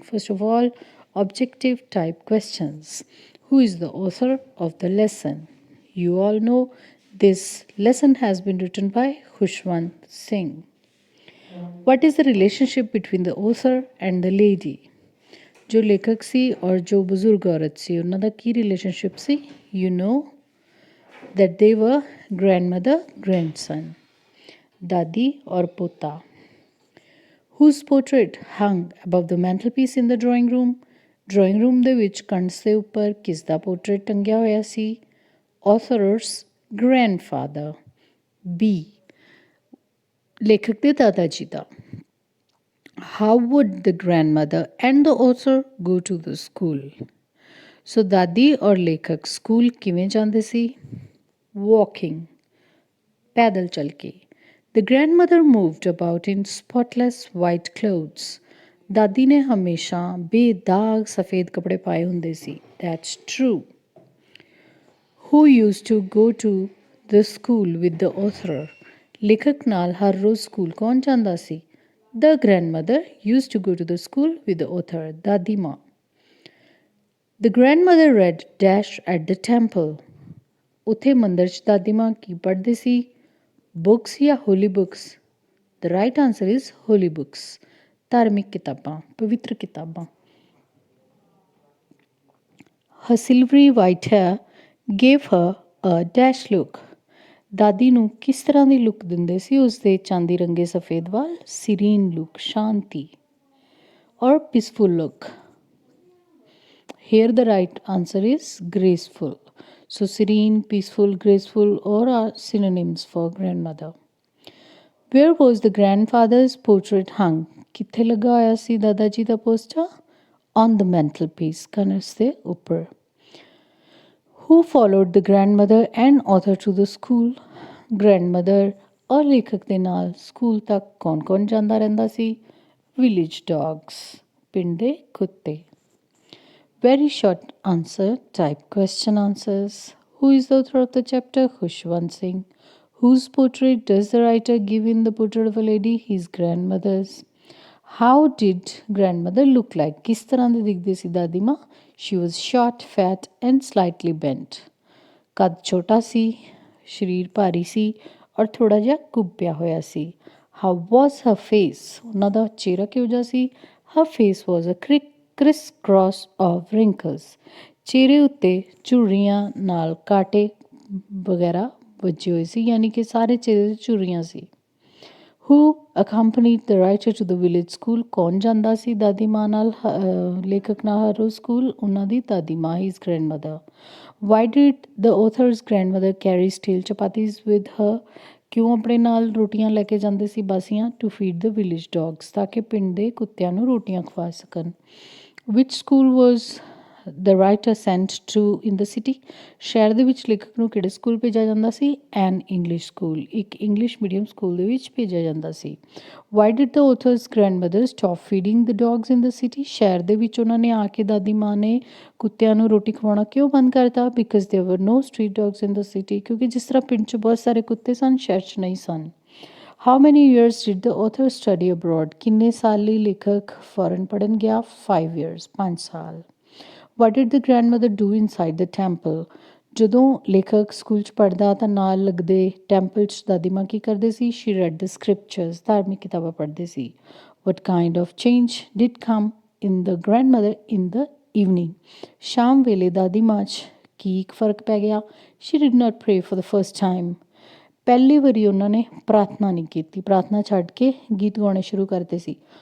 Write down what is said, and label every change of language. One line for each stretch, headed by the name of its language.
English: First of all, objective type questions. Who is the author of the lesson? You all know this lesson has been written by Khushwant Singh. What is the relationship between the author and the lady?
Punjabi: जो लेखक सी और जो बुजुर्ग औरत सी उन्हों ਦਾ ਕੀ relationship ਸੀ?
English: You know that they were grandmother, grandson,
Punjabi: ਦਾਦੀ ਔਰ ਪੋਤਾ.
English: Whose portrait hung above the mantelpiece in the drawing room?
Punjabi: Drawing room ਦੇ ਵਿੱਚ ਕੰਸ ਦੇ ਉੱਪਰ ਕਿਸ ਦਾ ਪੋਰਟਰੇਟ ਟੰਗਿਆ ਹੋਇਆ ਸੀ?
English: Author's grandfather. B.
Punjabi: ਲੇਖਕ ਦੇ ਦਾਦਾ ਜੀ ਦਾ.
English: How would the grandmother and the author go to the school?
Punjabi: So ਦਾਦੀ ਔਰ ਲੇਖਕ ਸਕੂਲ ਕਿਵੇਂ ਜਾਂਦੇ ਸੀ?
English: Walking.
Punjabi: ਪੈਦਲ ਚੱਲ ਕੇ.
English: The grandmother moved about in spotless white clothes.
Punjabi: ਦਾਦੀ ਨੇ ਹਮੇਸ਼ਾ ਬੇਦਾਗ ਸਫੇਦ ਕੱਪੜੇ ਪਾਏ ਹੁੰਦੇ ਸੀ.
English: That's true. Who used to go to the school with the author?
Punjabi: ਲੇਖਕ ਨਾਲ ਹਰ ਰੋਜ਼ ਸਕੂਲ ਕੌਣ ਜਾਂਦਾ ਸੀ?
English: The grandmother used to go to the school with the author,
Punjabi: ਦਾਦੀ ਮਾਂ.
English: The grandmother read dash at the temple.
Punjabi: ਉੱਥੇ ਮੰਦਰ 'ਚ ਦਾਦੀ ਮਾਂ ਕੀ ਪੜ੍ਹਦੇ ਸੀ?
English: Books ਜਾਂ holy books? The right answer is holy books.
Punjabi: ਧਾਰਮਿਕ ਕਿਤਾਬਾਂ, ਪਵਿੱਤਰ ਕਿਤਾਬਾਂ.
English: Her silvery white hair gave her a dash look.
Punjabi: ਦਾਦੀ ਨੂੰ ਕਿਸ ਤਰ੍ਹਾਂ ਦੀ ਲੁੱਕ ਦਿੰਦੇ ਸੀ ਉਸਦੇ ਚਾਂਦੀ ਰੰਗੇ ਸਫੇਦ ਵਾਲ? ਸੀਰੀਨ ਲੁੱਕ, ਸ਼ਾਂਤੀ. ਔਰ peaceful look.
English: Here the right answer is graceful. So serene, peaceful, graceful all are synonyms for grandmother. Where was the grandfather's portrait hung?
Punjabi: ਕਿੱਥੇ ਲੱਗਾ ਹੋਇਆ ਸੀ ਦਾਦਾ ਜੀ ਦਾ poster?
English: On the mantelpiece,
Punjabi: cons ਦੇ ਉੱਪਰ.
English: Who followed the grandmother and author to the school?
Punjabi: Grandmother ਔਰ ਲੇਖਕ ਦੇ ਨਾਲ ਸਕੂਲ ਤੱਕ ਕੌਣ ਜਾਂਦਾ ਰਹਿੰਦਾ ਸੀ?
English: Village dogs,
Punjabi: ਪਿੰਡ ਦੇ ਕੁੱਤੇ.
English: Very short answer type question answers. Who is the author of the chapter? Khushwant Singh. Whose portrait does the writer give in the portrait of a lady? His grandmother's. How did grandmother look like?
Punjabi: ਕਿਸ ਤਰ੍ਹਾਂ ਦੀ ਦਿਖਦੀ ਸੀ ਦਾਦੀ ਮਾਂ?
English: She was short, fat and slightly bent.
Punjabi: ਕੱਦ ਛੋਟਾ ਸੀ, ਸਰੀਰ ਭਾਰੀ ਸੀ ਔਰ ਥੋੜਾ ਜਿਹਾ ਕੁੱਬਿਆ ਹੋਇਆ ਸੀ.
English: How was her face?
Punjabi: ਉਹਨਾਂ ਦਾ ਚਿਹਰਾ ਕਿਹੋ ਜਿਹਾ ਸੀ?
English: Her face was a criss-cross of wrinkles.
Punjabi: ਚਿਹਰੇ ਉੱਤੇ ਝੁਰੜੀਆਂ ਨਾਲ ਕਾਂਟੇ ਵਗੈਰਾ ਵੱਜੇ ਹੋਏ ਸੀ, ਯਾਨੀ ਕਿ ਸਾਰੇ ਚਿਹਰੇ ਝੁਰੜੀਆਂ ਸੀ.
English: Who accompanied the writer to the village school?
Punjabi: ਕੌਣ ਜਾਂਦਾ ਸੀ ਦਾਦੀ ਮਾਂ ਨਾਲ ਲੇਖਕ ਨਾਲ ਹਰ ਰੋਜ਼ ਸਕੂਲ? ਉਹਨਾਂ ਦੀ ਦਾਦੀ ਮਾਂ,
English: his grandmother. Why did the author's grandmother carry steel chapattis with her?
Punjabi: ਕਿਉਂ ਆਪਣੇ ਨਾਲ ਰੋਟੀਆਂ ਲੈ ਕੇ ਜਾਂਦੇ ਸੀ ਬਾਸੀਆਂ?
English: To feed the village dogs,
Punjabi: ਤਾਂ ਕਿ ਪਿੰਡ ਦੇ ਕੁੱਤਿਆਂ ਨੂੰ ਰੋਟੀਆਂ ਖਵਾ ਸਕਣ.
English: Which school was the writer sent to in the city?
Punjabi: ਸ਼ਹਿਰ ਦੇ ਵਿੱਚ ਲੇਖਕ ਨੂੰ ਕਿਹੜੇ ਸਕੂਲ ਭੇਜਿਆ ਜਾਂਦਾ ਸੀ?
English: An English school,
Punjabi: ਇੱਕ ਇੰਗਲਿਸ਼ ਮੀਡੀਅਮ ਸਕੂਲ ਦੇ ਵਿੱਚ ਭੇਜਿਆ ਜਾਂਦਾ ਸੀ.
English: Why did the author's grandmother stop feeding the dogs in the city?
Punjabi: ਸ਼ਹਿਰ ਦੇ ਵਿੱਚ ਉਹਨਾਂ ਨੇ ਆ ਕੇ ਦਾਦੀ ਮਾਂ ਨੇ ਕੁੱਤਿਆਂ ਨੂੰ ਰੋਟੀ ਖਵਾਉਣਾ ਕਿਉਂ ਬੰਦ ਕਰਤਾ?
English: Because there were no street dogs in the city.
Punjabi: ਕਿਉਂਕਿ ਜਿਸ ਤਰ੍ਹਾਂ ਪਿੰਡ 'ਚ ਬਹੁਤ ਸਾਰੇ ਕੁੱਤੇ ਸਨ, ਸ਼ਹਿਰ 'ਚ ਨਹੀਂ ਸਨ.
English: How many years did the author study abroad?
Punjabi: ਕਿੰਨੇ ਸਾਲ ਲਈ ਲੇਖਕ ਫੋਰਨ ਪੜ੍ਹਨ ਗਿਆ?
English: 5 years,
Punjabi: 5 ਸਾਲ.
English: What did the grandmother do inside the temple?
Punjabi: ਜਦੋਂ ਲੇਖਕ ਸਕੂਲ 'ਚ ਪੜ੍ਹਦਾ ਤਾਂ ਨਾਲ ਲੱਗਦੇ ਟੈਂਪਲ 'ਚ ਦਾਦੀ ਮਾਂ ਕੀ ਕਰਦੇ ਸੀ?
English: She read the scriptures,
Punjabi: ਧਾਰਮਿਕ ਕਿਤਾਬਾਂ ਪੜ੍ਹਦੇ ਸੀ.
English: What kind of change did come in the grandmother in the evening?
Punjabi: ਸ਼ਾਮ ਵੇਲੇ ਦਾਦੀ ਮਾਂ 'ਚ ਕੀ ਇੱਕ ਫਰਕ ਪੈ ਗਿਆ?
English: She did not pray for the first time.
Punjabi: ਪਹਿਲੀ ਵਾਰੀ ਉਹਨਾਂ ਨੇ ਪ੍ਰਾਰਥਨਾ ਨਹੀਂ ਕੀਤੀ, ਪ੍ਰਾਰਥਨਾ ਛੱਡ ਕੇ ਗੀਤ ਗਾਉਣੇ ਸ਼ੁਰੂ ਕਰਦੇ ਸੀ.